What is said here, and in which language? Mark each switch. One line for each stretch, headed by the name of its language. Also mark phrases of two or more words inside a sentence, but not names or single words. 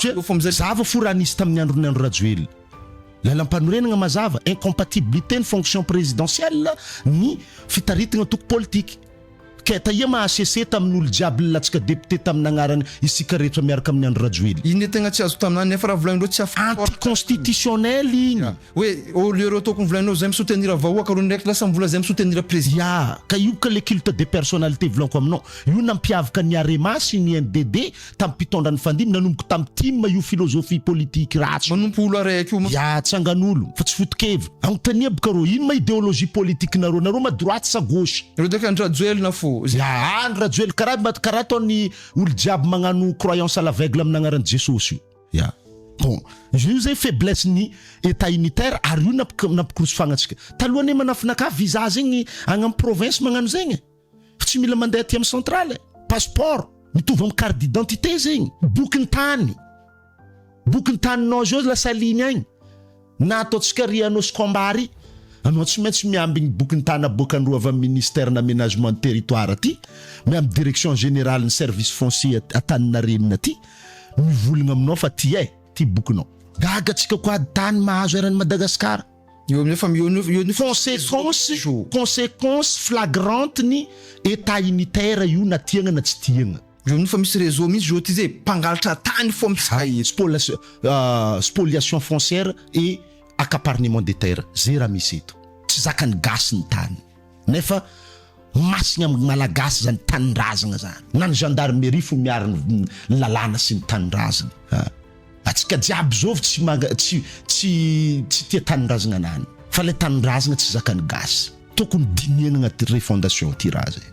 Malagasy: zava fo raha nisy tamin'ny andron'ny Andro Rajoelina lalam-panorenagna mazava incompatibilité ny
French: fonction présidentielle
Malagasy: ny fitaritagna toko politique ka taia mahasese tamin'olo jiaby latsika député tamin'ny agnarany isika rehetra miaraka amin'ny Andro Rajoelina iny tegna tsy azo taminany nefa raha volagnindreo tsy anticonstitutionnel igny hoe oleo tokony volagnindreo zay misoutenir vahoaka ro ndraiky lasa mivola zay misoutenir président ka io ka
French: le culte des personnalités
Malagasy: volanko aminao io nampiavaka ny Arema sy ny NDD tamin'ny mpitondra ny fandimby nanomboka tamin'ny team io
French: philosophie politique
Malagasy: ratsy manompo olo araiky io tsangan'olo fa tsy fotokevy agnontania baka rô ino ma
French: idéologie politique
Malagasy: nareo ma droite sa gauche reo deka Andro Rajoelina fo Andro Rajoelina karaha ataony olo jiaby magnano
French: croyance à l'aveugle
Malagasy: amin'ny agnaran'i Jesosy io bon io zay faiblesse ny
French: état unitaire
Malagasy: ary io napikorosofagnatsika talohany manafinaka visa zegny agny amin'ny province magnano zegny fa tsy mila mandeha aty amin'ny centrale passeport mitovy amin'ny
French: carte d'identité
Malagasy: zegny bokin'ny taninao zao lasa ligne agny na ataontsika ry anao Skombary anao tsy maintsy miambigny bokin'ny tany aboakandro avy amin'ny
French: ministère d'aménagement de territoire
Malagasy: aty miamby
French: direction générale
Malagasy: ny
French: service foncier
Malagasy: Antaninarenina aty mivolagna aminao fa ty bokinao gagatsika koa tany mahazo eran'ny Madagascar io nefa
French: conséquence flagrante
Malagasy: ny
French: état unitaire
Malagasy: io na tiagna na tsy tiagna io nefa misy réseau misy jo ty zay mpangalatra tany fo
French: spoliation foncière et accaparement des terres
Malagasy: zay raha misy eto tsy zakany gasy ny tany nefa masigna amin'ny malagasy zany tanindrazana zany na ny gendarmerie fo miaro ny lalàna sy ny tanindrazana atsika jiaby zovy tsy tia tanindrazana anany fa le tanindrazana tsy zakany gasy tokony diniana agnaty refondation ty raha zay